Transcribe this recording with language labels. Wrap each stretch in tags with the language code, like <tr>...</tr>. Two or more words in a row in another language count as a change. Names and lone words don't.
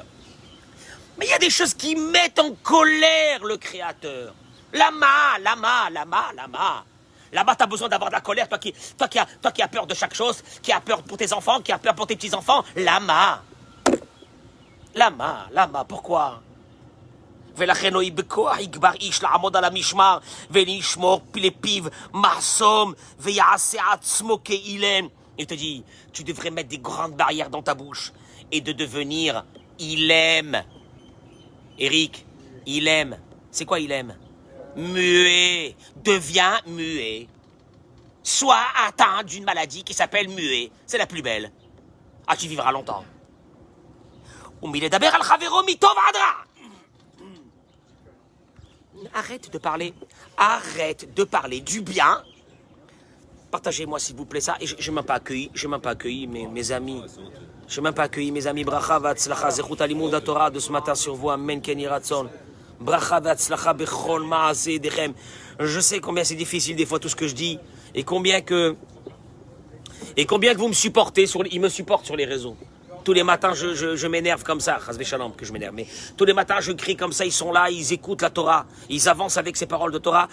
<fr>Mais il y a des choses qui mettent en colère le Créateur. Lama. Là-bas, tu as besoin d'avoir de la colère, toi qui as peur de chaque chose, qui as peur pour tes enfants, qui as peur pour tes petits-enfants. Lama, pourquoi?</fr> <he>ולכן הוא בכוח יגבר איש לעמוד על המשמר ולשמור לפיו מחסום ויעשה עצמו כאילם.</he> <fr>Il te dit, tu devrais mettre des grandes barrières dans ta bouche et de devenir ilem. Eric, ilem, c'est quoi ilem? Muet, deviens muet. Sois atteint d'une maladie qui s'appelle muet, c'est la plus belle. Ah, tu vivras longtemps.</fr> <he>ומלדבר על חברו מטוב עד רע.</he> <fr>Arrête de parler du bien. Partagez-moi s'il vous plaît ça. Et je n'ai même pas accueilli mes amis. Je n'ai même pas accueilli mes amis.</fr> <he>ברכה והצלחה, זכות הלימוד תורה</he> <fr>de ce matin sur vous.</fr> <he>אמן, כן יהי רצון. ברכה והצלחה בכל מעשה ידיכם.</he> <fr>Je sais combien c'est difficile des fois tout ce que je dis. Et combien que vous me supportez. Ils me supportent sur les réseaux. Tous les matins, je m'énerve comme ça.</fr> <he>חס ושלום,</he> <fr>que je m'énerve. Mais tous les matins, je crie comme ça. Ils sont là, ils écoutent la Torah. Ils avancent avec ces paroles de Torah.</fr>